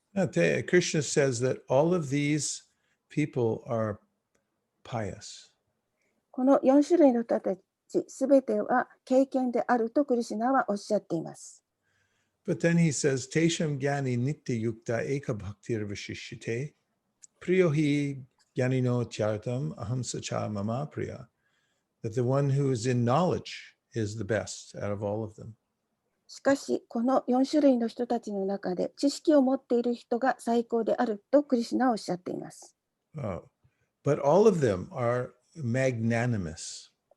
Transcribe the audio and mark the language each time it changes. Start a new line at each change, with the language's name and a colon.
English: Krishna says that all of these people are pious.
Japanese: この4種類の人たちすべては経験であるとクリシュナはおっしゃっています。
English: But then he says,
Sanskrit: Tesham gyani nitya yukta eka bhaktir vashishyate, priyohi gyanino tyartam aham sacha mama priya.
English: That the one who is in knowledge is the best out of all of them.
Japanese: しかし、この4種類の人たちの中で知識を持っている人が最高であるとクリシュナはおっしゃっています。
English: But all of them are magnanimous.